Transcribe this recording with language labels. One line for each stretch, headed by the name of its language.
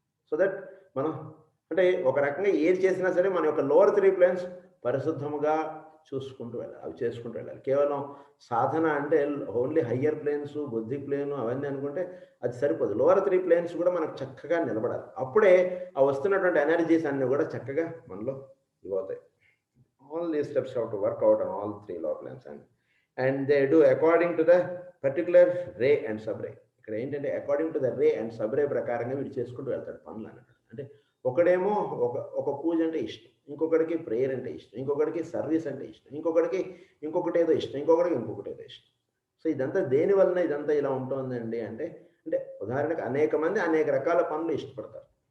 English: so that
Telugu: మనం అంటే ఒక రకంగా ఏది చేసినా సరే మన యొక్క లోవర్ 3 ప్లేన్స్ పరిశుద్ధముగా చూసుకుంటూ వెళ్ళాలి, అవి చేసుకుంటూ వెళ్ళాలి. కేవలం సాధన అంటే ఓన్లీ హయ్యర్ ప్లేన్స్, బుద్ధి ప్లేను అవన్నీ అనుకుంటే అది సరిపోదు. లోవర్ 3 ప్లేన్స్ కూడా మనకు చక్కగా నిలబడాలి. అప్పుడే ఆ వస్తున్నటువంటి ఎనర్జీస్ అన్నీ కూడా చక్కగా మనలో ఇవవుతాయి.
English: All these steps have to work out on all 3 lower planes, and they do according to the particular ray and sub-ray.
Telugu: ఇక్కడ ఏంటంటే
English: according to the ray and sub ray
Telugu: ప్రకారంగా వీడు చేసుకుంటూ వెళ్తాడు పనులు అన్నట్టు. అంటే ఒకడేమో ఒక పూజ అంటే ఇష్టం, ఇంకొకడికి ప్రేయర్ అంటే ఇష్టం, ఇంకొకడికి సర్వీస్ అంటే ఇష్టం, ఇంకొకటి ఏదో ఇష్టం, ఇంకొకటి ఏదో ఇష్టం. సో ఇదంతా దేని వలన ఇదంతా ఇలా ఉంటుందండి అంటే అంటే ఉదాహరణకు అనేక మంది అనేక రకాల పనులు ఇష్టపడతారు.